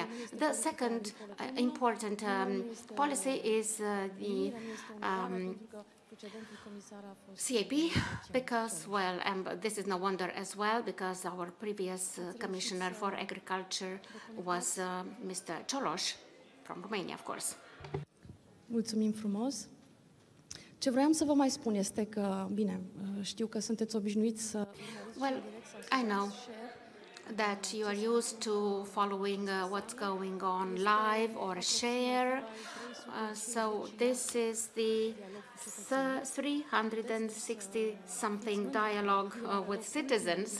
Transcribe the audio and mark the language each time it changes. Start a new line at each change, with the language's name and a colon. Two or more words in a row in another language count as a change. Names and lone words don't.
English: The second important policy is the CAP, because, well, this is no wonder as well, because our previous Commissioner for Agriculture was Mr. Cioloș from Romania, of course.
Romanian: Mulțumim frumos. Ce vreau să vă mai spun este că, bine, știu că sunteți obișnuiți să...
English: Well, I know that you are used to following what's going on live or share. So this is the 360-something dialogue with citizens.